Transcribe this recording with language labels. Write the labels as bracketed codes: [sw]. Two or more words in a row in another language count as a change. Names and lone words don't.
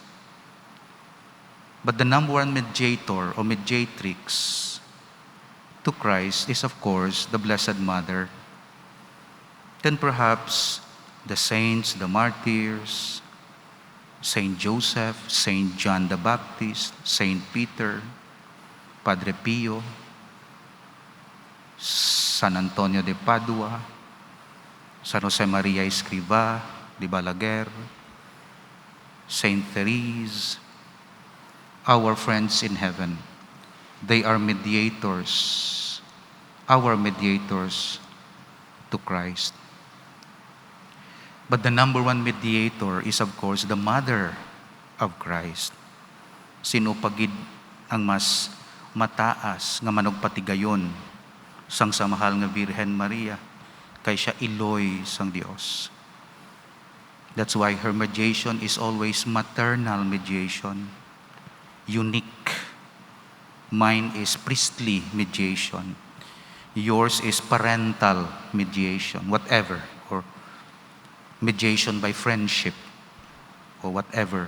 [en] But the number one mediator or mediatrix to Christ is, of course, the Blessed Mother. Then perhaps the saints, the martyrs, Saint Joseph, Saint John the Baptist, Saint Peter, Padre Pio, San Antonio de Padua, San Jose Maria Escrivá de Balaguer, Saint Therese, our friends in heaven. They are mediators, our mediators to Christ. But the number one mediator is, of course, the Mother of Christ. [hil] Sino pagid ang mas mataas nga manugpatigayon sang sa mahal nga Birhen Maria kay siya iloy sang Dios. [en] That's why her mediation is always maternal mediation, unique. Mine is priestly mediation. Yours is parental mediation, whatever, or mediation by friendship, or whatever.